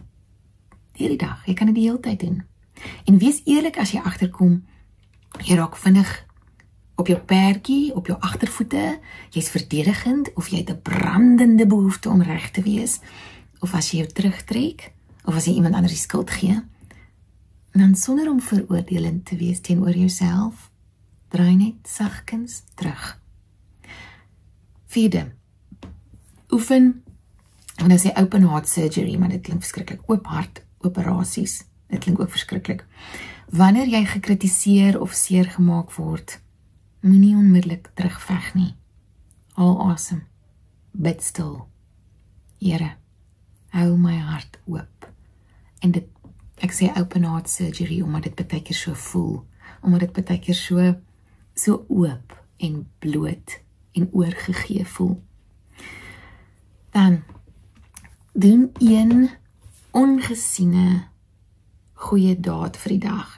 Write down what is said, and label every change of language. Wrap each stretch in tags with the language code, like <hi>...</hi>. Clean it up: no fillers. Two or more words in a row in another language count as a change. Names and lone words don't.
<af>Hierdie dag, jy kan dit die hele tyd doen. En wees eerlik as jy agterkom, jy raak vinnig op jou perdjie, op jou agtervoete, jy's verdedigend, of jy het 'n brandende behoefte om reg te wees, of as jy jou terugtrek, of as jy iemand anders die skuld gee, dan sonder om veroordelend te wees teenoor jouself, draai net sagkens terug. Vierde, oefen, en dan sê</af> <en>open heart surgery,</en> <af>maar dit klink verskriklik, oop hart operasies, dit klink ook verskriklik. Wanneer jy gekritiseer of seer gemaak word, moenie onmiddellik terugveg nie. Haal asem, bid stil. Here, hou my hart oop. En dit, ek sê</af> <en>open heart surgery,</en> <af>omdat dit baie keer so voel, omdat dit baie keer so oop en bloot en oorgegee voel. Dan, doen een ongesiene goeie daad vir die dag.</af>